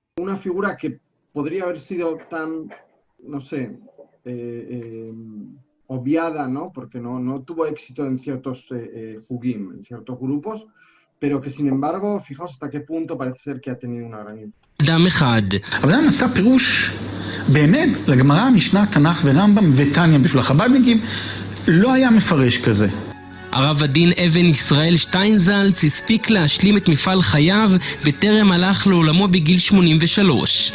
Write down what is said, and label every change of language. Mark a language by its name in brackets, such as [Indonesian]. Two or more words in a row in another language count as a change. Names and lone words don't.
[Spanish] una figura que podría haber sido tan, no sé, obviada, ¿no? Porque no tuvo éxito en ciertos hugim, en ciertos grupos, pero que sin embargo, fijaos hasta qué punto parece ser que ha tenido una gran influencia. [Hebrew] אדם אחד. אדם עשה פירוש באמת לגמרא, משנה, תנ"ך ורמב"ם ותניא בשביל החב"דניקים, לא היה מפרש כזה. הרב הדין אבן ישראל שטיינזלץ הספיק להשלים את מפעל חייו וטרם הלך לעולמו בגיל 83.